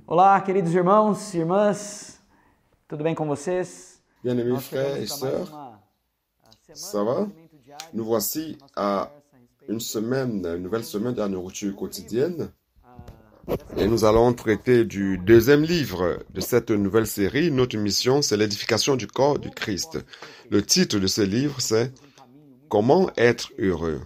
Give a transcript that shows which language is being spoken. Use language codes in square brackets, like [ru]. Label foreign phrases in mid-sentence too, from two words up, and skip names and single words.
[pt] Olá, queridos irmãos e irmãs, tudo bem com vocês? [fr] Bien-aimés frères et sœurs, ça va? Nous voici à une nouvelle semaine de la nourriture quotidienne. Et nous allons traiter du deuxième livre de cette nouvelle série. Notre mission, c'est l'édification du corps du Christ. Le titre de ce livre, c'est « Comment être heureux ».